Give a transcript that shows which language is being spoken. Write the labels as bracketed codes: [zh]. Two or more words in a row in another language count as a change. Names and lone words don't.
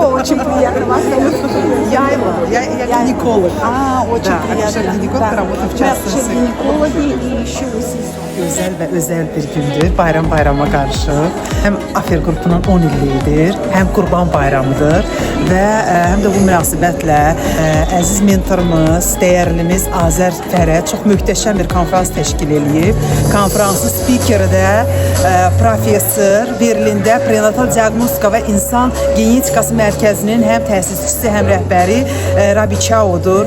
[ru] очень приятно вас Я гинеколог. очень Да, акушер-гинеколог, работаю в частности. Гинекологи и еще siz. [tr] Özel ve özel bir gündür. Bayrama karşı. [az] Hem Afer qrupunun 10 illiyidir, hem Qurban Bayramıdır və həm də bu münasibətlə əziz mentorumuz, dəyərlimiz Azər Fərəd çox möhtəşəm bir konferans təşkil edib. Konferansın spikeri də professor Berlində prenatal diaqnostika və insan genetikası mərkəzinin həm təsisçisi, həm rəhbəri Rabi Çaodur.